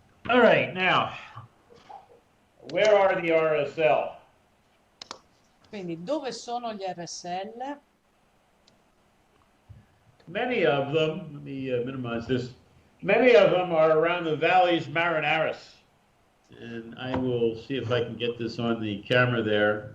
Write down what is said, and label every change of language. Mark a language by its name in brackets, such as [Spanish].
[English] All right, now, where are the RSL? [Italian] Quindi dove sono gli RSL? [English] Many of them, let me minimize this, many of them are around the valleys Marinaris. And I will see if I can get this on the camera there.